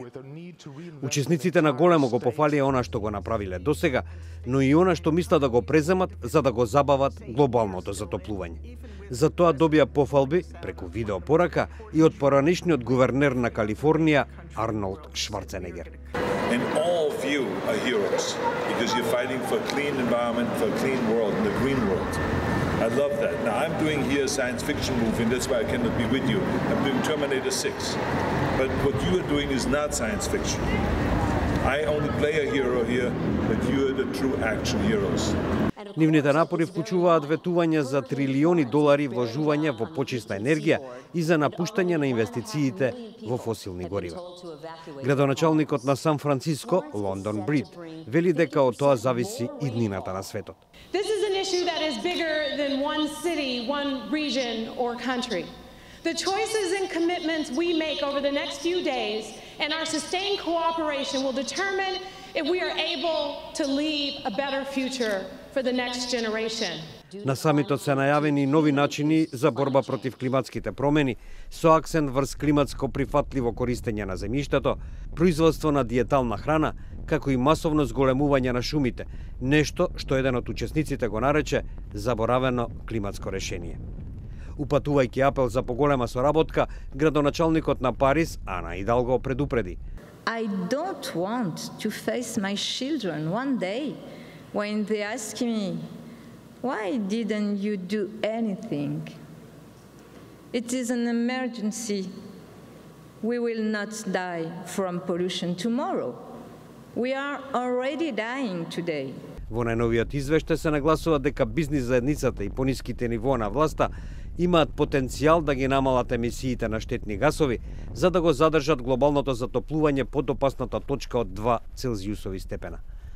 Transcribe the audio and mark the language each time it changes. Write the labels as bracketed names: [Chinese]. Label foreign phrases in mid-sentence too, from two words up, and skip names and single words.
[Macedonian] Учесниците на големо го пофалија она што го направиле досега, но и она што мислат да го преземат за да го забават глобалното затоплување. За тоа добија пофалби преку видеопорака и од поранешниот гувернер на Калифорнија Арнолд Шварценегер. [English] And all of you are heroes because you're fighting for a clean environment, for a clean world, and the green world. I love that. Now I'm doing here a science fiction movie, and that's why I cannot be with you. I'm doing Terminator 6. But what you are doing is not science fiction. I only play a hero here, but you are the true action heroes. [Macedonian] Нивните напори вклучуваат ветување за трилиони долари вложување во почиста енергија и за напуштање на инвестициите во фосилни горива. Градоначалникот на Сан Франциско, Лондон Брид, вели дека од тоа зависи иднината на светот. [English] This is an issue that is bigger than one city, one region or country. The choices and commitments we make over the next few days and our sustained cooperation will determine if we are able to leave a better future for the next generation. [Macedonian] На самитот се најавени нови начини за борба против климатските промени со акцент врз климатско прифатливо користење на земјиштето, производство на диетална храна, како и масовно зголемување на шумите, нешто што еден од учесниците го нарече заборавено климатско решение. Упатувајќи апел за поголема соработка, градоначалникот на Париз, Ана Идалго, предупреди. [English] I don't want to face my children one day when they ask me, why didn't you do anything? It is an emergency. We will not die from pollution tomorrow. We are already dying today. [Macedonian] Во најновиот извештај се нагласува дека бизнис заедницата и пониските нивоа на власта имаат потенцијал да ги намалат емисиите на штетни гасови, за да го задржат глобалното затоплување под опасната точка од 2 Целзиусови степена.